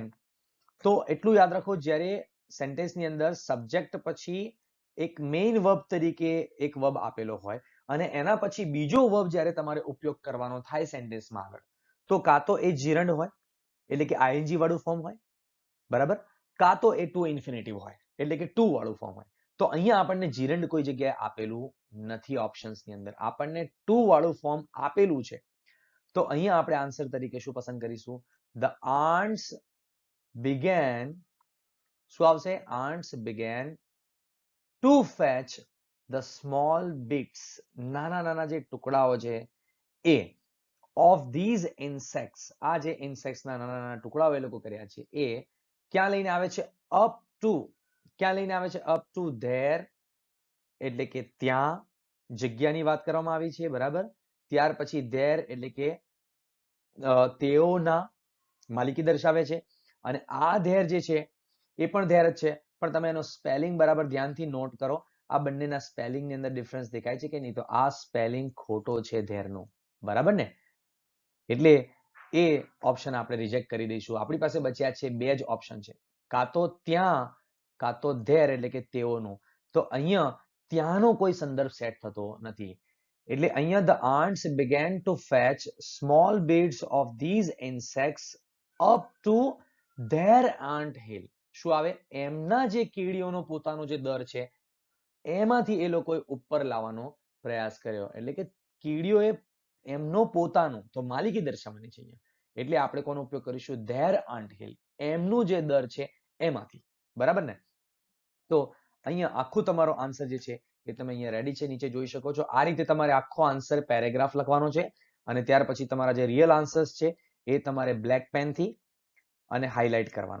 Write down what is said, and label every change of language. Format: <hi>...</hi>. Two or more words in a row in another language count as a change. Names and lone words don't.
<gu>તો એટલું યાદ રાખો, જ્યારે સેન્ટેન્સની અંદર સબ્જેક્ટ પછી એક</gu> <en>main verb</en> <gu>તરીકે એક વર્બ આપેલો હોય અને એના પછી બીજો વર્બ જ્યારે તમારે ઉપયોગ કરવાનો થાય સેન્ટેન્સમાં આગળ, તો કાં તો એ જીરંડ હોય, એટલે કે ing વાળું ફોર્મ હોય, બરાબર, કાં તો એ</gu> <en>to infinitive</en> <gu>હોય, એટલે કે ટુ વાળું ફોર્મ હોય. તો અહીંયા આપણને જીરંડ કોઈ જગ્યાએ આપેલું નથી. ઓપ્શન્સની અંદર આપણને ટુ વાળું ફોર્મ આપેલું છે. તો અહીંયા આપણે આન્સર તરીકે શું પસંદ કરીશું?</gu> <en>the ants began,</en> <gu>શું આવશે?</gu> <en>ants began to fetch the small bits,</en> <gu>નાના જે ટુકડાઓ છે એ,</gu> <en>of these insects,</en> <gu>આ જે insects ના નાના ટુકડાઓ એ લોકો કર્યા છે એ ક્યાં લઈને આવે છે?</gu> <en>up to.</en> <gu>ક્યાં લઈને આવે છે?</gu> <en>up to there,</en> <gu>એટલે કે ત્યાં, જગ્યાની વાત કરવામાં આવી છે. બરાબર? ત્યાર પછી there એટલે કે તેઓના, માલિકી દર્શાવે છે. અને આ there જે છે એ પણ there જ છે, પણ તમે એનો સ્પેલિંગ બરાબર ધ્યાનથી નોટ કરો. આ બંનેના સ્પેલિંગ ની અંદર ડિફરન્સ દેખાય છે કે નહીં? તો આ સ્પેલિંગ ખોટો છે there નો. બરાબર ને? એટલે એ ઓપ્શન આપણે રિજેક્ટ કરી દઈશું. આપણી પાસે બચ્યા છે બે જ ઓપ્શન છે, કાં તો ત્યાં, કાં તો there, એટલે કે તેઓનું. તો અહીંયા ત્યાંનો કોઈ સંદર્ભ સેટ થતો નથી. એટલે અહીંયા</gu> <en>the ants began to fetch small bits of these insects up to their ant hill.</en> <gu>શું આવે? એમના જે કીડીઓનો પોતાનો જે દર છે એમાંથી એ લોકોએ ઉપર લાવવાનો પ્રયાસ કર્યો. એટલે કે કીડીઓએ એમનો પોતાનો, તો માલિકી દર્શાવવાની છે અહીંયા. એટલે આપણે કોનો ઉપયોગ કરીશું?</gu> <en>their ant hill,</en> <gu>એમનું જે દર છે એમાંથી. બરાબર ને? તો અહીંયા આખું તમારો આન્સર જે છે એ તમે અહીંયા રેડી છે, નીચે જોઈ શકો છો. આ રીતે તમારે આખો આન્સર પેરેગ્રાફ લખવાનો છે અને ત્યાર પછી તમારા જે</gu> <en>real answers</en> <gu>છે એ તમારે</gu> <en>black pen</en> <gu>થી અને હાઇલાઇટ કરવાના છે.</gu>